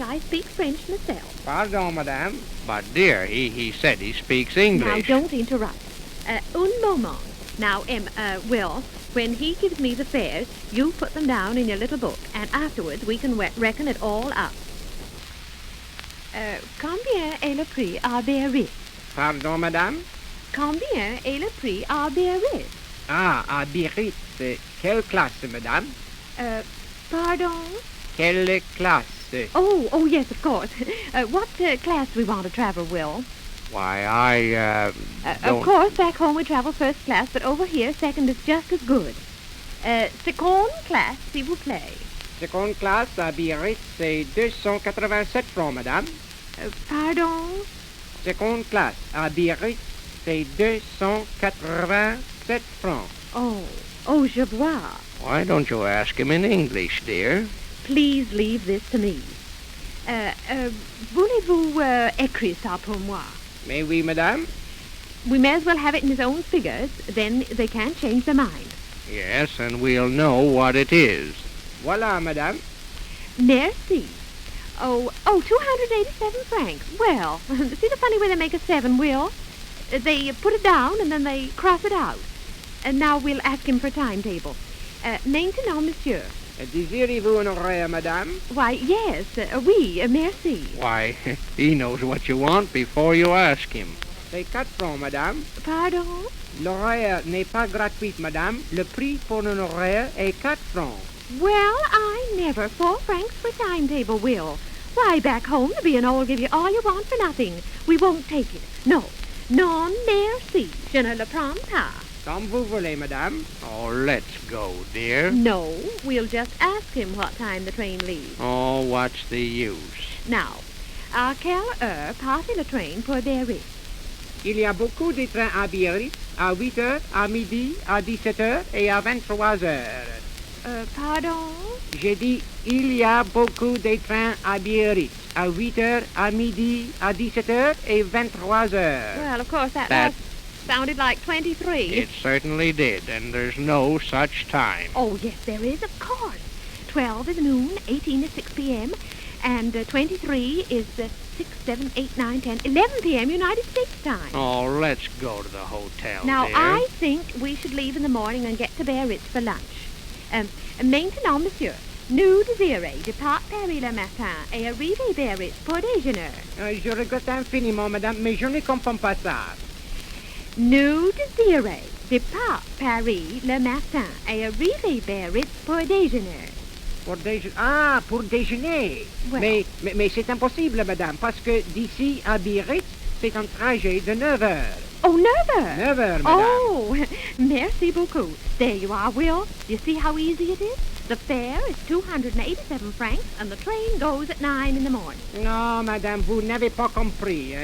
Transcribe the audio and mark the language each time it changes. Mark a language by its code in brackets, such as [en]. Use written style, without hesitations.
[en] I speak French myself. [fr] Pardon, madame. [en] But, dear, he said he speaks Now, English. don't interrupt. [fr] Un moment. [en] Now, Will, when he gives me the fares, you put them down in your little book, and afterwards we can reckon it all up. [fr] Combien est le prix à Biarritz? Pardon, madame. Combien est le prix à Biarritz? Ah, à Biarritz. Quelle classe, madame? Pardon? Quelle classe? [en] Oh, yes, of course. What class do we want to travel, Will? Why, I don't... Of course, back home we travel first class, but over here, second is just as good. [fr] Seconde classe, s'il vous plaît. Seconde classe à Biarritz, c'est 287 francs, madame. Pardon? Seconde classe à Biarritz, c'est 287 francs. Oh, je vois. [en] Why don't you ask him in English, dear? Please leave this to me. [fr] Voulez-vous écrire ça pour moi? Mais oui, madame. [en] We may as well have it in his own figures, then they can't change their mind. Yes, and we'll know what it is. [fr] Voilà, madame. Merci. Oh, 287 francs. [en] Well, see the funny way they make a 7, Will? They put it down and then they cross it out. And now we'll ask him for a timetable. [fr] Maintenant, monsieur. Désirez-vous un horaire, madame? [en] Why, yes. [fr] Oui, merci. [en] Why, he knows what you want before you ask him. [fr] C'est 4 francs, madame. Pardon? L'horaire n'est pas gratuit, madame. Le prix pour un horaire est 4 francs. [en] Well, I never. 4 francs for timetable, Will. Why, back home, the B&O will give you all you want for nothing. We won't take it. No. [fr] Non, merci. Je ne le prends pas. Comme vous voulez, madame. [en] Oh, let's go, dear. No, we'll just ask him what time the train leaves. Oh, what's the use? Now, [fr] à quelle heure passe le train pour Biarritz? Il y a beaucoup de trains à Biarritz, à 8 heures, à midi, à 17 heures et à 23 heures. Pardon? J'ai dit, il y a beaucoup de trains à Biarritz, à 8 heures, à midi, à 17 heures et 23 heures. [en] Well, of course, that That- last sounded like 23. It certainly did, and there's no such time. Oh, yes, there is, of course. 12 is noon, 18 is 6 p.m., and 23 is 6, 7, 8, 9, 10, 11 p.m. United States time. Oh, let's go to the hotel, Now, dear. I think we should leave in the morning and get to Biarritz for lunch. [fr] Maintenant, monsieur, nous désirez départ Paris le matin et arriver Biarritz pour déjeuner. Je regrette infiniment, madame, mais je ne comprends pas ça. Nous désirez départ Paris le matin et arriver Biarritz pour déjeuner. Pour déjeuner. Ah, pour déjeuner. Ouais. Mais c'est impossible, madame, parce que d'ici à Biarritz, c'est un trajet de 9 heures. Oh, 9 heures. 9 heures, madame. [en] Oh, [fr] merci beaucoup. [en] There you are, Will. You see how easy it is? The fare is 287 francs, and the train goes at 9 in the morning. [fr] Non, madame, vous n'avez pas compris.